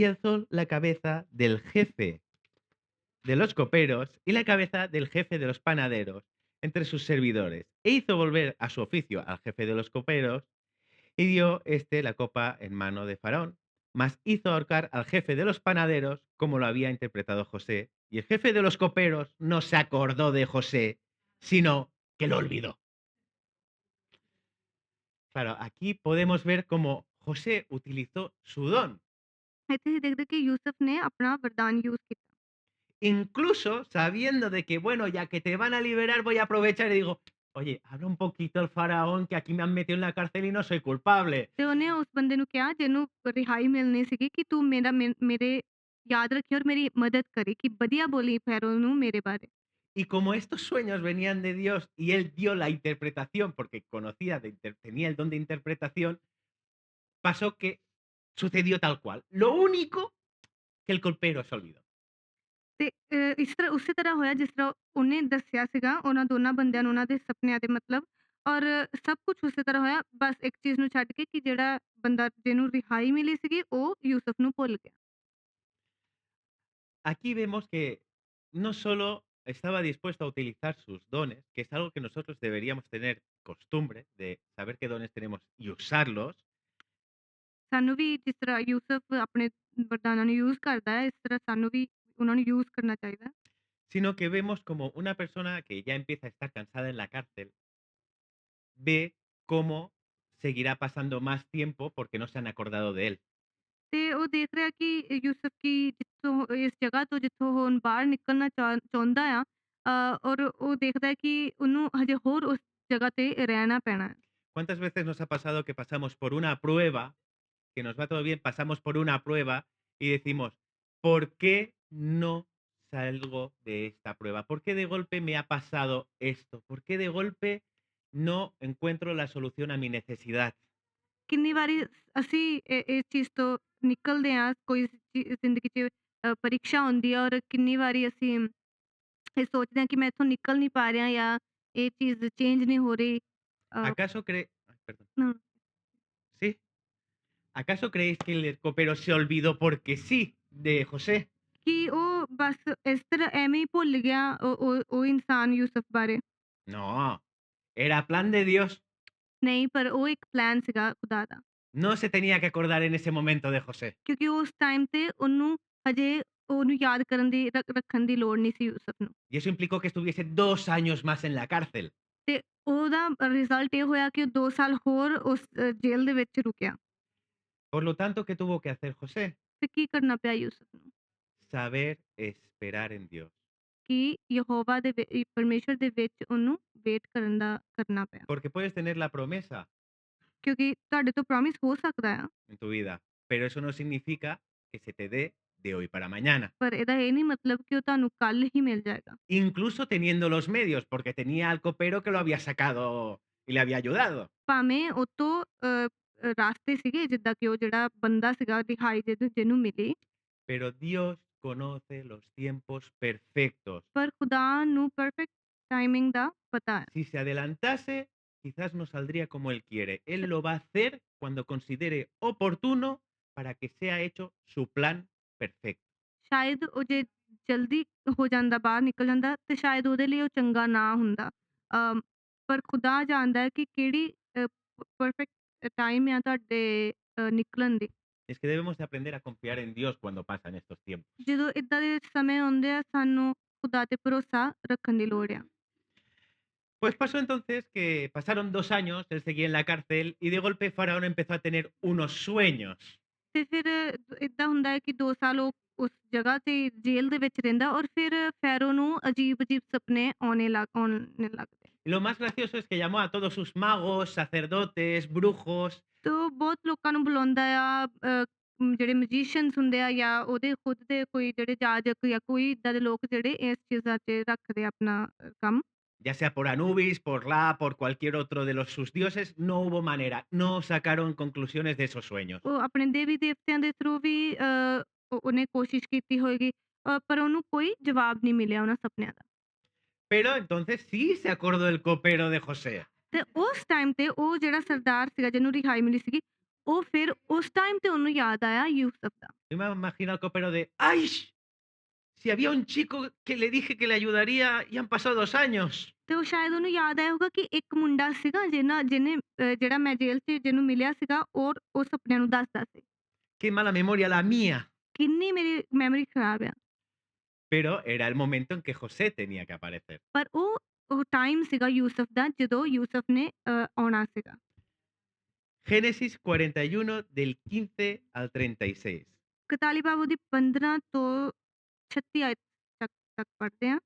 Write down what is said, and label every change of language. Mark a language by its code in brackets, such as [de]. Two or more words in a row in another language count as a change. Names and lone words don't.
[es] alzó la cabeza del jefe de los coperos y la cabeza del jefe de los panaderos entre sus servidores, e hizo volver a su oficio al jefe de los coperos, y dio la copa en mano de Faraón, mas hizo ahorcar al jefe de los panaderos como lo había interpretado José, y el jefe de los coperos no se acordó de José, sino que lo olvidó. Claro, aquí podemos ver cómo José utilizó su don, [pa] ਇੱਥੇ ਅਸੀਂ ਦੇਖਦੇ ਕਿ ਯੂਸੁਫ ਨੇ ਆਪਣਾ ਵਰਦਾਨ ਯੂਜ਼ ਕੀਤਾ। [es] incluso sabiendo de que, bueno, ya que te van a liberar, voy a aprovechar y digo, oye, habla un poquito el faraón que aquí me han metido en la cárcel y no soy culpable. [pa] ਤੇ ਉਹਨੇ ਉਸ ਬੰਦੇ ਨੂੰ ਕਿਹਾ ਜਿਹਨੂੰ ਰਿਹਾਈ ਮਿਲਣੀ ਸੀਗੀ ਕਿ ਤੂੰ ਮੇਰੇ ਯਾਦ ਰੱਖੀ ਔਰ ਮੇਰੀ ਮਦਦ ਕਰੀ ਕਿ ਵਧੀਆ ਬੋਲੀ ਫੈਰੋ ਨੂੰ ਮੇਰੇ ਬਾਰੇ। [es] Y como estos sueños venían de Dios y él dio la interpretación, porque tenía el don de interpretación, pasó que sucedió tal cual. Lo único que el copero se olvidó. [pa] ਤੇ ਇਸ ਤਰ੍ਹਾਂ ਉਸੇ ਤਰ੍ਹਾਂ ਹੋਇਆ ਜਿਸ ਤਰ੍ਹਾਂ ਉਹਨੇ ਦੱਸਿਆ ਸੀਗਾ ਉਹਨਾਂ ਦੋਨਾਂ ਬੰਦਿਆਂ ਨੂੰ ਉਹਨਾਂ ਦੇ ਸੁਪਨਿਆਂ ਦੇ ਮਤਲਬ ਔਰ ਸਭ ਕੁਝ ਉਸੇ ਤਰ੍ਹਾਂ ਹੋਇਆ ਬਸ ਇੱਕ ਚੀਜ਼ ਨੂੰ ਛੱਡ ਕੇ ਕਿ ਜਿਹੜਾ ਬੰਦਾ ਜਿਹਨੂੰ ਰਿਹਾਈ ਮਿਲੀ ਸੀਗੀ ਉਹ ਯੂਸੁਫ ਨੂੰ ਭੁੱਲ ਗਿਆ। [es] Aquí vemos que no solo estaba dispuesto a utilizar sus dones, que es algo que nosotros deberíamos tener costumbre de saber qué dones tenemos y usarlos, [pa] ਸਾਨੂੰ ਵੀ ਜਿਸ ਤਰ੍ਹਾਂ ਯੂਸੁਫ ਆਪਣੇ ਵਰਦਾਨਾਂ ਨੂੰ ਯੂਜ਼ ਕਰਦਾ ਹੈ ਇਸ ਤਰ੍ਹਾਂ ਸਾਨੂੰ ਵੀ ਉਹਨਾਂ ਨੂੰ ਯੂਜ਼ ਕਰਨਾ ਚਾਹੀਦਾ ਹੈ। [es] sino que vemos como una persona que ya empieza a estar cansada en la cárcel ve cómo seguirá pasando más tiempo porque no se han acordado de él. [pa] ਤੇ ਉਹ ਦੇਖ ਰਿਹਾ ਕਿ ਯੂਸੁਫ ਕੀ ਜਿੱਥੋਂ ਇਸ ਜਗ੍ਹਾ ਤੋਂ ਜਿੱਥੋਂ ਹੁਣ ਬਾਹਰ ਨਿਕਲਣਾ ਚਾਹੁੰਦਾ ਆ ਔਰ ਉਹ ਦੇਖਦਾ ਹੈ ਕਿ ਉਹਨੂੰ ਹਜੇ ਹੋਰ ਉਸ ਜਗ੍ਹਾ ਤੇ ਰਹਿਣਾ ਪੈਣਾ ਹੈ। [es] ¿Cuántas veces nos ha pasado que pasamos por una prueba, que nos va todo bien, pasamos por una prueba y decimos, ¿por qué no salgo de esta prueba? ¿Por qué de golpe me ha pasado esto? ¿Por qué de golpe no encuentro la solución a mi necesidad? [pa] ਕਿੰਨੀ ਵਾਰੀ ਅਸੀਂ ਇਸ ਚੀਜ਼ ਤੋਂ ਨਿਕਲਦੇ ਹਾਂ ਕੋਈ ਜ਼ਿੰਦਗੀ 'ਚ ਪਰੀਖਿਆ ਹੁੰਦੀ ਹੈ ਔਰ ਕਿੰਨੀ ਵਾਰੀ ਅਸੀਂ ਇਹ ਸੋਚਦੇ ਹਾਂ ਕਿ ਮੈਂ ਇੱਥੋਂ ਨਿਕਲ ਨਹੀਂ ਪਾ ਰਿਹਾ ਜਾਂ ਇਹ ਚੀਜ਼ ਚੇਂਜ ਨਹੀਂ ਹੋ ਰਹੀ। [es] ¿Acaso cree... ay, perdón. ਹਮ, ¿Sí? ¿Acaso creéis que el copero se olvidó porque sí de José? [pa] ਕਿ ਉਹ ਬਸ ਇਸ ਤਰ੍ਹਾਂ ਐਵੇਂ ਹੀ ਭੁੱਲ ਗਿਆ ਉਹ ਇਨਸਾਨ ਯੂਸੁਫ ਬਾਰੇ। [es] No, era plan de Dios. [pa] ਨਹੀਂ ਪਰ ਉਹ ਇੱਕ ਪਲਾਨ ਸੀਗਾ ਖੁਦਾ ਦਾ। [es] No se tenía que acordar en ese momento de José. [pa] ਕਿਉਂਕਿ ਉਸ ਟਾਈਮ ਤੇ ਉਹਨੂੰ ਹਜੇ ਉਹਨੂੰ ਯਾਦ ਕਰਨ ਦੀ ਰੱਖਣ ਦੀ ਲੋੜ ਨਹੀਂ ਸੀ ਯੂਸੁਫ ਨੂੰ। [es] Y eso implicó que estuviese 2 años más en la cárcel. [pa] ਤੇ ਉਹਦਾ ਰਿਜ਼ਲਟ ਇਹ ਹੋਇਆ ਕਿ ਉਹ 2 ਸਾਲ ਹੋਰ ਉਸ ਜੇਲ੍ਹ ਦੇ ਵਿੱਚ ਰੁਕਿਆ। [es] Por lo tanto, ¿qué tuvo que hacer José? [pa] ਤੇ ਕੀ ਕਰਨਾ ਪਿਆ ਯੂਸੁਫ ਨੂੰ [es] Saber esperar en Dios. [pa] ਕਿ ਯਹੋਵਾ ਦੇ ਪਰਮੇਸ਼ਰ ਦੇ ਵਿੱਚ ਉਹਨੂੰ ਵੇਟ ਕਰਨ ਦਾ ਕਰਨਾ ਪਿਆ। [es] Porque puedes tener la promesa [pa] ਕਿਉਂਕਿ ਤੁਹਾਡੇ ਤੋਂ ਪ੍ਰੋਮਿਸ ਹੋ ਸਕਦਾ ਆ [es] en tu vida, pero eso no significa que se te dé de hoy para mañana. [pa] ਪਰ ਇਹਦਾ ਇਹ ਨਹੀਂ ਮਤਲਬ ਕਿ ਉਹ ਤੁਹਾਨੂੰ ਕੱਲ ਹੀ ਮਿਲ ਜਾਏਗਾ। [es] Incluso teniendo los medios, porque tenía al copero que lo había sacado y le había ayudado. [pa] ਭਾਵੇਂ ਉਹ ਤੋਂ ਰਾਸਤੇ ਸੀਗੇ ਜਿੱਦਾਂ ਕਿ ਉਹ ਜਿਹੜਾ ਬੰਦਾ ਸੀਗਾ ਰਿਹਾਈ ਜਿਹਨੂੰ ਮਿਲੀ [es] Pero Dios conoce los tiempos perfectos. [pa] ਪਰ ਖੁਦਾ ਨੂੰ [en] perfect timing [pa] ਦਾ ਪਤਾ ਹੈ। [es] Si se adelantase, quizás no saldría como Él quiere. Él lo va a hacer cuando considere oportuno para que sea hecho su plan perfecto. [pa] ਸ਼ਾਇਦ ਉਹ ਜੇ ਜਲਦੀ ਹੋ ਜਾਂਦਾ ਬਾਹਰ ਨਿਕਲ ਜਾਂਦਾ ਤੇ ਸ਼ਾਇਦ ਉਹਦੇ ਲਈ ਉਹ ਚੰਗਾ ਨਾ ਹੁੰਦਾ। ਪਰ ਖੁਦਾ ਜਾਣਦਾ ਹੈ ਕਿ ਕਿਹੜੀ [en] perfect time [pa] ਆ ਤੁਹਾਡੇ ਨਿਕਲਣ ਦੀ। [es] Es que debemos de aprender a confiar en Dios cuando pasan estos tiempos. [pa] ਜਦੋਂ ਇੱਦਾਂ ਦੇ ਸਮੇਂ ਆਉਂਦੇ ਆ ਸਾਨੂੰ ਖੁਦਾ ਤੇ ਭਰੋਸਾ ਰੱਖਣ ਦੀ ਲੋੜ ਆ। [es] Pues pasó entonces que pasaron 2 años, él seguía en la cárcel y de golpe Faraón empezó a tener unos sueños. [pa] ਤੇ ਫਿਰ ਏਦਾਂ ਹੁੰਦਾ ਹੈ ਕਿ 2 ਸਾਲ ਉਹ ਉਸ ਜਗ੍ਹਾ ਤੇ ਜੇਲ੍ਹ ਦੇ ਵਿੱਚ ਰਹਿੰਦਾ ਔਰ ਫਿਰ ਫੈਰੋ ਨੂੰ ਅਜੀਬ-ਅਜੀਬ ਸੁਪਨੇ ਆਉਣੇ ਲੱਗਦੇ। [es] Y lo más gracioso es que llamó a todos sus magos, sacerdotes, brujos, [pa] ਤੇ ਉਹ ਬਹੁਤ ਲੋਕਾਂ ਨੂੰ ਬੁਲਾਉਂਦਾ ਆ ਜਿਹੜੇ ਮੈਜੀਸ਼ੀਅਨਸ ਹੁੰਦੇ ਆ ਜਾਂ ਉਹਦੇ ਖੁਦ ਦੇ ਕੋਈ ਜਿਹੜੇ ਜਾਜਕ ਜਾਂ ਕੋਈ ਇੱਦਾਂ ਦੇ ਲੋਕ ਜਿਹੜੇ ਇਸ ਚੀਜ਼ਾਂ 'ਚ ਰੱਖਦੇ ਆ ਆਪਣਾ ਕੰਮ। [es] ya sea por Anubis, por Ra, por cualquier otro de sus dioses, no hubo manera, no sacaron conclusiones de esos sueños. [pa] ਉਹ ਆਪਣੇ ਦੇਵੀ ਦੇਵਤਿਆਂ ਦੇ ਥਰੂ ਵੀ ਉਹਨੇ ਕੋਸ਼ਿਸ਼ ਕੀਤੀ ਹੋਏਗੀ ਪਰ ਉਹਨੂੰ ਕੋਈ ਜਵਾਬ ਨਹੀਂ ਮਿਲਿਆ ਉਹਨਾਂ ਸੁਪਨਿਆਂ ਦਾ। [es] Pero entonces sí se acordó el copero de José. [pa] ਤੇ ਉਸ ਟਾਈਮ ਤੇ ਉਹ ਜਿਹੜਾ ਸਰਦਾਰ ਸੀਗਾ ਜਿਹਨੂੰ ਰਿਹਾਈ ਮਿਲੀ ਸੀਗੀ ਉਹ ਫਿਰ ਉਸ ਟਾਈਮ ਤੇ ਉਹਨੂੰ ਯਾਦ ਆਇਆ ਯੂਸਫ ਦਾ। [es] Yo me imagino al copero de, ¡ay! Si había un chico que le dije que le ayudaría y han pasado 2 años. [pa] ਤੇ ਉਹ ਸ਼ਾਇਦ ਉਹਨੂੰ ਯਾਦ ਆਇਆ ਹੋਊਗਾ ਕਿ ਇੱਕ ਮੁੰਡਾ ਸੀਗਾ ਜਿਹਨੇ ਜਿਹੜਾ ਮੈਂ ਜੇਲ੍ਹ 'ਚ ਜਿਹਨੂੰ ਮਿਲਿਆ ਸੀਗਾ ਔਰ ਉਹ ਸੁਪਨਿਆਂ ਨੂੰ ਦੱਸਦਾ ਸੀ। [es] ¡Qué mala memoria la mía! [pa] ਕਿੰਨੀ ਮੇਰੀ ਮੈਮਰੀ ਖਰਾਬ ਆ। [es] Pero era el momento en que José tenía que aparecer. [pa] ਪਰ ਉਹ ਟਾਈਮ ਸੀਗਾ ਯੂਸਫ ਦਾ ਜਦੋਂ ਯੂਸਫ ਨੇ ਆਉਣਾ ਸੀਗਾ। [es] Génesis 41 del 15 al 36. [pa] 41 ਬਾਬ ਉਹਦੀ 15 ਤੋਂ 36 ਆਇਤ ਤੱਕ ਪੜ੍ਹਦੇ ਹਾਂ।